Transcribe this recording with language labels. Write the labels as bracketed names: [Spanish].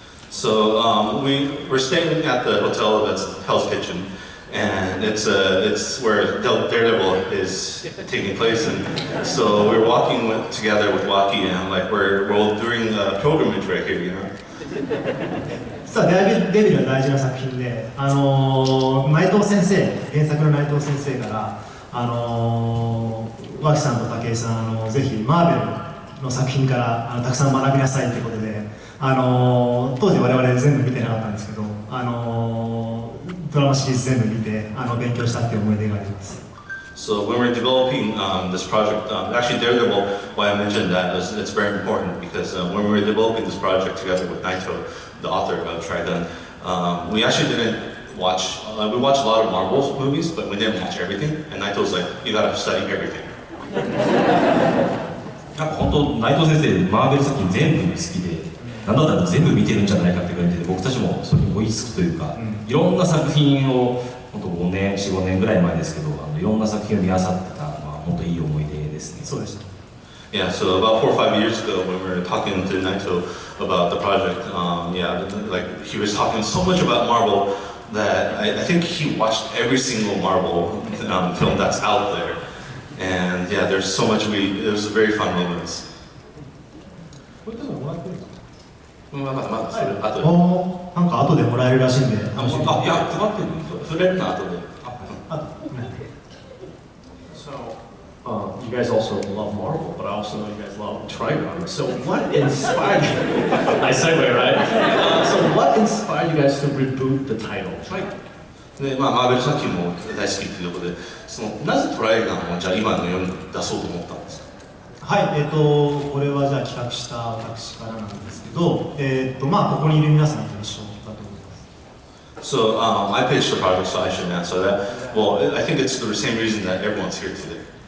[English] So we're staying at the hotel that's Hell's Kitchen, and it's where Daredevil is taking place, and so we're walking together with Waki, and like we're doing a pilgrimage right here, you know. [Japanese] 実はデビルは大事な作品で、内藤先生、原作の内藤先生から脇さんと武井さんぜひマーベルの作品からたくさん学びなさいということで、当時我々全部見てなかったんですけど、ドラマシリーズ全部見て勉強したっていう思い出があります。 [English] So when we're developing this project, actually Daredevil, why I mentioned that is it's very important because when we were developing this project together with Naito, the author of Trigun, we actually didn't watch, we watched a lot of Marvel movies, but we didn't watch everything, and Naito's like, you gotta study everything. [Japanese] なんか本当内藤先生マーベル作品全部好きで、なんだったら全部見てるんじゃないかって感じで、僕たちもそれに追いつくというか、いろんな作品を本当4、5年ぐらい前ですけど、いろんな作品を見漁ってた、本当いい思い出ですね。そうでした。 [English] Yeah, so about 4 or 5 years ago, when we were talking to Naito about the project, like he was talking so much about Marvel that I think he watched every single Marvel film that's out there, and yeah, there's so much it was very fun moments. [Japanese] これでももらってるんですか？まだそれ後で。なんか後でもらえるらしいんで。いや配ってる。触れるの後で。 [English] You guys also love Marvel, but I also know you guys love Trigun. So what inspired you? Nice segue, right? So what inspired you guys to reboot the title, Trigun? [Japanese] でマーベル作品も大好きっていうことで、なぜトライガンをじゃあ今の世に出そうと思ったんですか？はい、これはじゃあ企画した私からなんですけど、まあここにいる皆さんと一緒だと思います。 [English] So I pitched the project, so I should answer that. Well, I think it's the same reason that everyone's here today.